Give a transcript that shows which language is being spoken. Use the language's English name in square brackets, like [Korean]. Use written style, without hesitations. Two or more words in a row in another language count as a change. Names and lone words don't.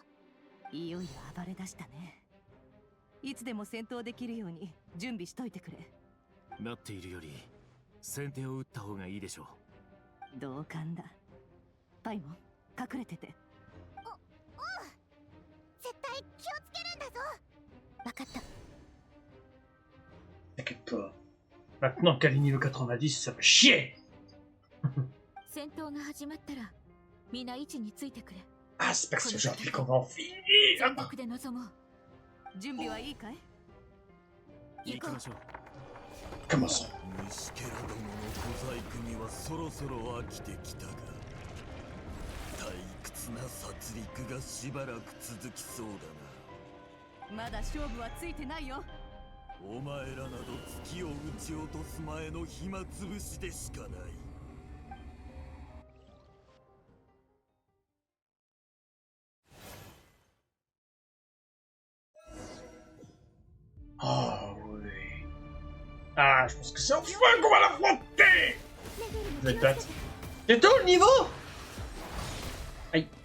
[Japanese] いよいよ暴れ出したね。いつでも戦闘できるように準備しといてくれ。なっているより先手を打った方がいいでしょう。同感だ。パイモン、隠れてて。絶対気をつけるんだぞ。わかった。 [French] T'inquiète pas. Maintenant qu'elle est niveau 90, ça va chier! [Japanese] 戦闘が始まったら、皆位置についてくれ。 [French] Ah, c'est parce que aujourd'hui qu'on va en finir! [Japanese] 全力で臨もう。準備はいいかい？行きましょう。 [French] Comment ça? [Japanese] 虫けらどもの小細工にはそろそろ飽きてきたが、退屈な殺戮がしばらく続きそうだな。まだ勝負はついてないよ。お前らなど月を撃ち落とす前の暇つぶしでしかない。 [French] Ah oui. Ah, je pense que c'est enfin qu'on va l'affronter! Vous êtes prêtes? C'est tout le niveau? Aïe.